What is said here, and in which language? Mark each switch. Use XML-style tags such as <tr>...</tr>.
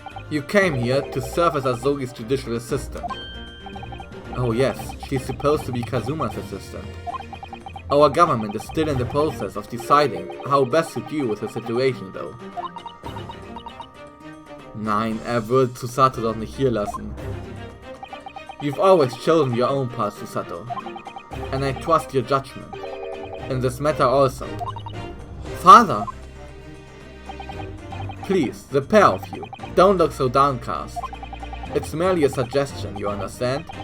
<en>You came here to serve as Azogi's judicial assistant. Oh yes, she's supposed to be Kazuma's assistant. Our government is still in the process of deciding how best to deal with the situation, though.</en> <de>Nein, wird Susato doch nicht hier lassen.</de> <en>You've always chosen your own path, Susato, and I trust your judgment. In this matter also. Father! Please, the pair of you, don't look so downcast. It's merely a suggestion, you understand?</en>